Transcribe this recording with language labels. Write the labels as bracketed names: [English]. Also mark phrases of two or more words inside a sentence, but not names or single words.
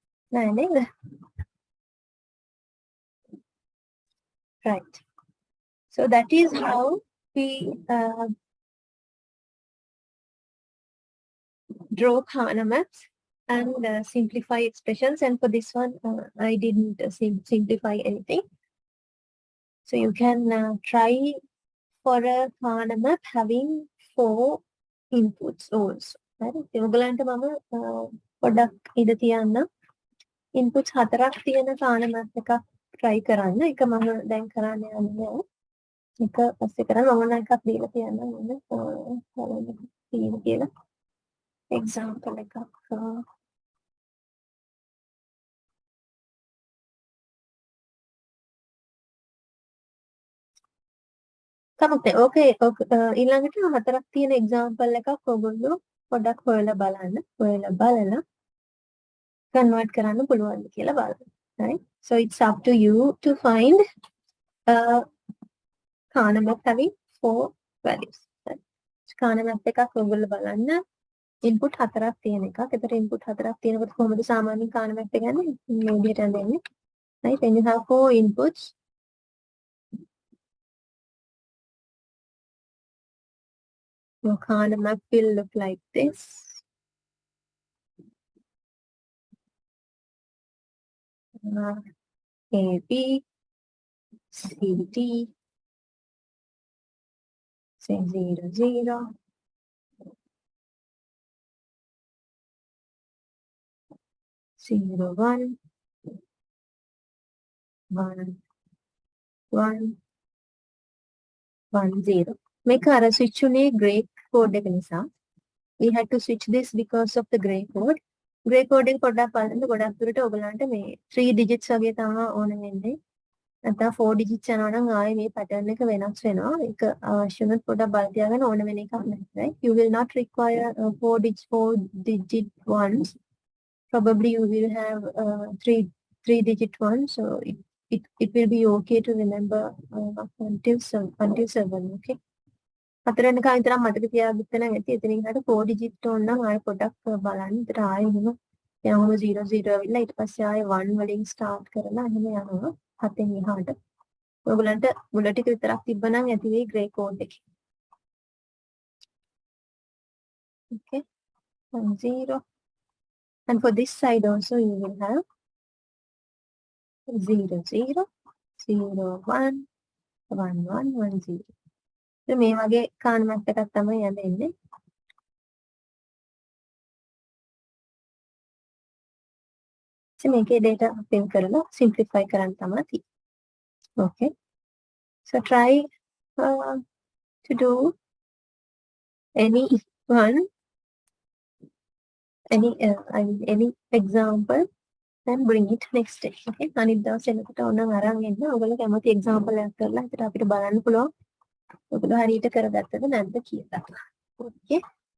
[Sinhala] නෑ නේද? [English] Right. So that is how we draw Karnaugh maps and simplify expressions. And for this one, I didn't simplify anything. So you can try for a Karnaugh map having 4 inputs also. Right? [Sinhala] ඔයගලන්ට මම පොඩ්ඩක් ඉඳ තියන්න inputs 4ක් තියෙන Karnaugh map එකක් try කරන්න. එක මම දැන් කරන්න යන්නේ. එක පස්සේ කරන්න මම එකක් දීලා තියන්න ඕනේ. තියෙන කියලා example එකක්. කමක් නැහැ. ඕකේ ඊළඟට 4ක් තියෙන example එකක් ඔයගොල්ලෝ පොඩ්ඩක් හොයලා බලන්න. හොයලා බලලා convert කරන්න පුළුවන්ද කියලා බලන්න. [English] Right? So it's up to you to find Karnaugh map having 4 values. [Sinhala] Right? Karnaugh map එකක් ඔයගොල්ලෝ බලන්න input 4ක් තියෙන එකක්. ඒතර input 4ක් තියෙනකොට කොහොමද සාමාන්‍යයෙන් Karnaugh map එක ගන්නේ? මේ විදිහට ඇඳෙන්නේ. [English] Right? When you have 4 inputs, your Karnaugh map will look like this. A, B, C, D, say 0, 0. Zero, 1, 1, 1, 1, 0. Make a switch උනේ grey code [Sinhala] එක නිසා. [English] We had to switch this because of the grey code. Grey code [Sinhala] එක පොඩ්ඩක් බලන්න ගොඩක් දුරට ඔයගලන්ට මේ 3 digits වගේ තමයි ඕන වෙන්නේ. නැත්නම් 4 digits යනවා නම් ආයේ මේ pattern එක වෙනස් වෙනවා. ඒක අවශ්‍ය වුණොත් පොඩ්ඩක් බල තියාගන්න ඕන වෙන එකක් නැහැ. [English] Right? You will not require 4 digit ones. Probably you will have 3 digit ones. So it will be okay to remember until 7. [Sinhala] Okay. 4 වෙනකන් විතරක් මතක තියාගන්න ඇති. එතනින් හරියට 4 digit ඕන නම් ආයෙ පොඩ්ඩක් බලන්න. ඒතර ආයෙ එහෙම යනවා 0 0 ඇවිල්ලා ඊට පස්සේ ආයෙ 1 වලින් start කරලා එහෙම යනවා 7න් එහාට. ඔයගලන්ට මුල ටික විතරක් තිබ්බනම් ඇති වෙයි [English] grey code [Sinhala] එකේ. [English] Okay. 1 0. And for this side also you will have 0 0 0 1 1 1 1 0. [Sinhala] So මේ වගේ Karnaugh map එකක් තමයි යන්නේ. So මේකේ [English] data fill [Sinhala] කරලා simplify කරන්න තමයි තියෙන්නේ. [English] Okay. So try to do any example and bring it next day. Okay. [Sinhala] අනිත් දවසේ එනකොට ඕනනම් අරන් එන්න. ඔයගොල්ලෝ කැමති example එකක් කරලා හිතට අපිට බලන්න පුළුවන්. ඔයගොල්ලෝ හරියට කරගත්තද නැද්ද කියලා. [English] Okay.